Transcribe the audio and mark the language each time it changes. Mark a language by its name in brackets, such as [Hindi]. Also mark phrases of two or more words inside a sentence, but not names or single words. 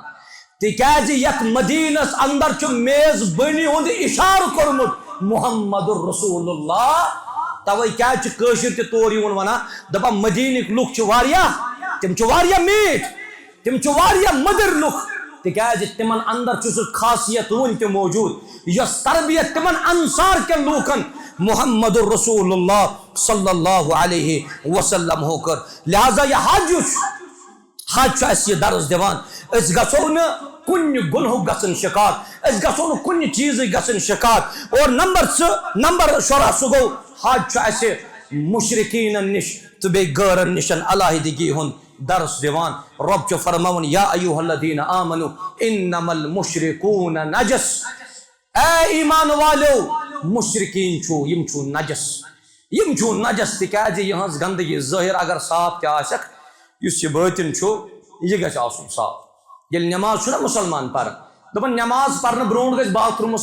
[Kashmiri] تِکیازِ یتھ مدیٖنس اندر چھُ میزبٲنی ہُنٛد اِشارٕ کوٚرمُت محمد رسول اللہ. توے کیازِ چھِ کٲشِر تہِ تور یِوان ونان دپان مدیٖنٕکۍ لُکھ چھِ واریاہ تِم چھِ واریاہ میٖٹھۍ تِم چھِ واریاہ مٔدٕرۍ لُکھ تِکیازِ تِمن اندر چھُ سُہ خاصیت وُنہِ تہِ موجوٗد یۄس تربیت تِمن انصار کٮ۪ن لوٗکن محمد رسول اللہ [Arabic] صلی اللہ علیہ وسلم [Kashmiri] ہو کٔر. لہذا یہِ حج یُس حج چھُ اسہِ یہِ درس دِوان أسۍ گژھو نہٕ کُنہِ گُنہُک گژھن شِکار أسۍ گژھو نہٕ کُنہِ چیٖزٕکۍ گژھن شِکار. اور نمبر 16 سُہ گوٚو حج چھُ اسہِ مشرکیٖنن نِش تہٕ بیٚیہِ غٲرن نِش علاحدگی ہُنٛد درس دِوان. رۄب چھُ فرماوان [Arabic] یا ایُہا الذیٖنَ آمنوا اِنَّمَا الْمُشْرِکُونَ نَجَس. [Kashmiri] اے ایمان والیو مشرکیٖن چھُو یِم چھُو نجس تِکیازِ یِہٕنٛز گندگی ظٲہِر اگر صاف تہِ آسٮ۪کھ اس یہ باطن چھو یہ گژھِ آسُن صاف ییٚلہِ نٮ۪ماز چھُنہ مُسلمان پران دپان نٮ۪ماز پرنہٕ برونٛٹھ گژھِ باتھ روٗمس